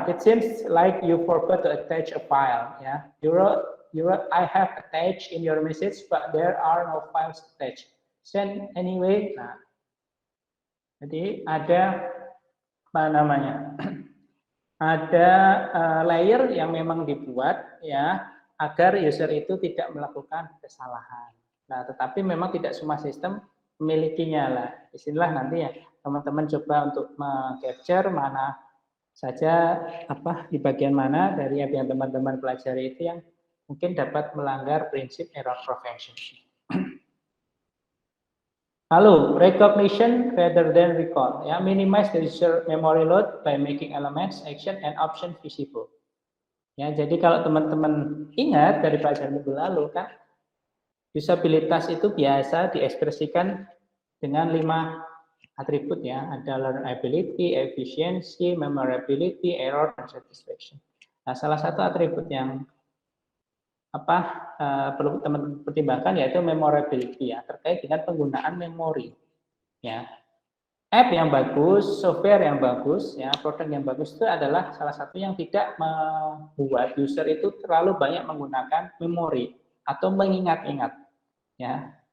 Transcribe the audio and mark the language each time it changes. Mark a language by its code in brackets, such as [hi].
[en] It seems like you forgot to attach a file, ya. I have attached in your message, but there are no files attached. Send anyway. [id] Nah, jadi ada apa namanya? Ada layer yang memang dibuat ya agar user itu tidak melakukan kesalahan. Nah, tetapi memang tidak semua sistem memilikinya lah. Disinilah nanti ya teman-teman coba untuk meng-capture mana saja di bagian mana dari yang teman-teman pelajari itu yang mungkin dapat melanggar prinsip error prevention. [en] Lalu, recognition rather than recall. Ya, minimize the user memory load by making elements, action, and option visible. [id] Ya, jadi kalau teman-teman ingat dari pelajaran minggu lalu kan, usabilitas itu biasa diekspresikan dengan 5 atribut ya. Ada learnability, efficiency, memorability, error, dan satisfaction. Nah, salah satu atribut yang perlu teman-teman pertimbangkan yaitu memorability ya, terkait dengan penggunaan memori ya. App yang bagus, software yang bagus ya, produk yang bagus itu adalah salah satu yang tidak membuat user itu terlalu banyak menggunakan memori atau mengingat-ingat ya.